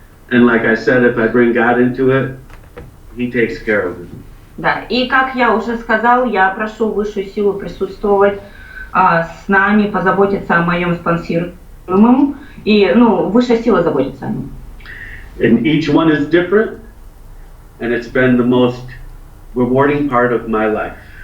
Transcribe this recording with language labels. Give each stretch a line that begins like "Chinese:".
English: And like I said, if I bring God into it, He takes care of it.
Russian: Да, и как я уже сказал, я прошу высшую силу присутствовать с нами, позаботиться о моем спонсируемом, и, ну, высшая сила заботится о нем.
English: And each one is different, and it's been the most rewarding part of my life.